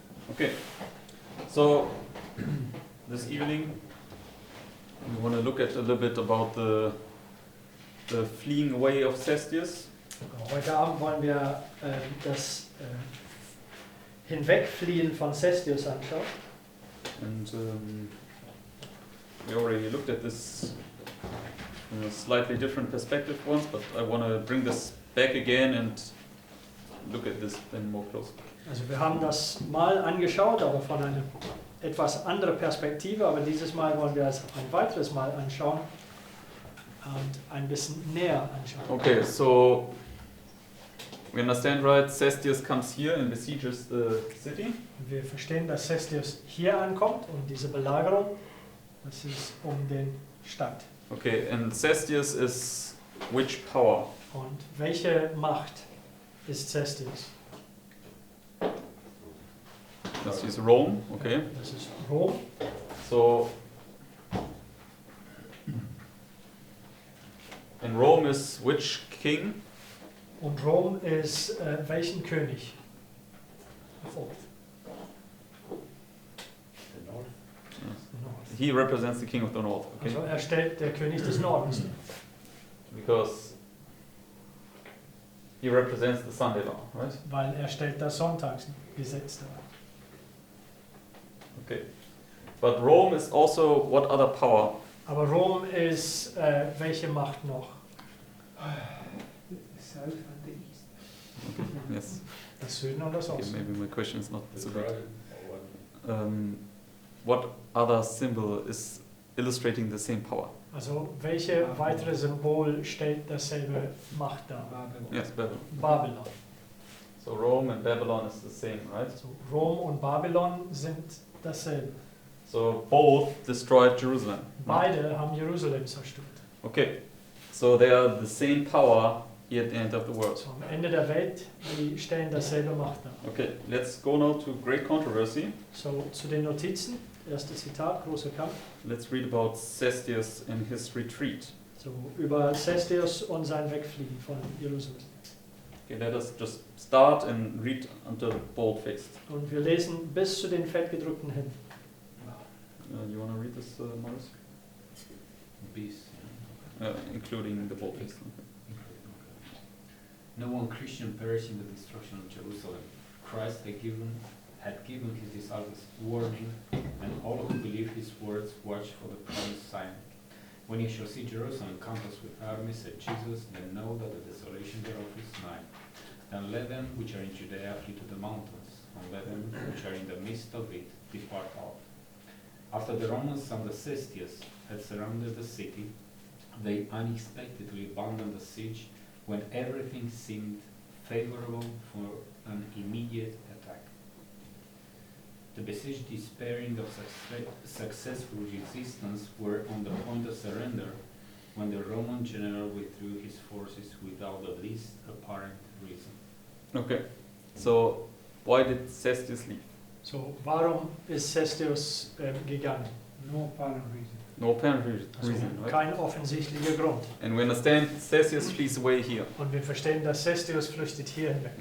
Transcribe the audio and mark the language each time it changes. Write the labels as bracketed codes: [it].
[en] Okay, so this evening we want to look at a little bit about the fleeing away of Cestius. [de] Heute Abend wollen wir das Hinwegfliehen von Cestius anschauen. [en] And we already looked at this from a slightly different perspective once, but I want to bring this back again and look at this then more closely. [de] Also wir haben das mal angeschaut, aber von einer etwas anderen Perspektive, aber dieses Mal wollen wir es ein weiteres Mal anschauen und ein bisschen näher anschauen. [en] Okay, so we understand, right? Cestius comes here and besieges the city. [de] Wir verstehen, dass Cestius hier ankommt und diese Belagerung, das ist um den Stadt. [en] Okay, and Cestius is which power? [de] Und welche Macht ist Cestius? [en] This is Rome, okay. [de] Das ist Rom. [en] So in Rome is which king? [de] Und Rom ist welchen König? Verfolgt. [en] The north. North. He represents the king of the north, okay? [de] Also er stellt der König des Nordens. [en] Because he represents the Sunday law, right? [de] Weil er stellt das Sonntagsgesetz dar. [en] Okay. But Rome is also what other power? [de] Aber Rom ist welche Macht noch? [en] South and the east. Yes. [de] Das Süden und das [en] Okay, [de] Osten. [en] maybe my question is not so good. Or What other symbol is illustrating the same power? [de] Also welche weitere Symbol stellt dasselbe Macht dar? [en] Babylon. Yes, Babylon. Babylon. So Rome and Babylon is the same, right? [de] Also Rom und Babylon sind dasselbe. [en] So both destroyed Jerusalem. [de] Beide haben Jerusalem zerstört. [en] Okay. So they are the same power here at the end of the world. [de] So, am Ende der Welt, die stellen dasselbe Macht dar. [en] Okay, let's go now to great controversy. [de] So, zu den Notizen. Erstes Zitat, großer Kampf. [en] Let's read about Cestius and his retreat. [de] So, über Cestius und sein Wegfliegen von Jerusalem. [en] Okay, let us just start and read until bold-faced. [de] Und wir lesen bis zu den fettgedruckten hin. [en] You want to read this, Morris? Peace. Including the bold-faced. No one Christian perished in the destruction of Jerusalem. Christ had given his disciples warning, and all who believe his words watch for the promised sign. When you shall see Jerusalem compassed with armies, said Jesus, then know that the desolation thereof is nigh. Then let them which are in Judea flee to the mountains, and let them which are in the midst of it depart off. After the Romans under Cestius had surrounded the city, they unexpectedly abandoned the siege when everything seemed favorable for an immediate attack. The besieged, despairing of successful resistance, were on the point of surrender when the Roman general withdrew his forces without the least apparent reason. Okay, so why did Cestius leave? [de] So, warum ist Cestius gegangen? [en] No apparent reason. No apparent [de] Also, [en] reason, right? [de] kein offensichtlicher Grund. [en] And we understand Cestius flees away here. [de] Und wir verstehen, dass Cestius flüchtet hier hinweg.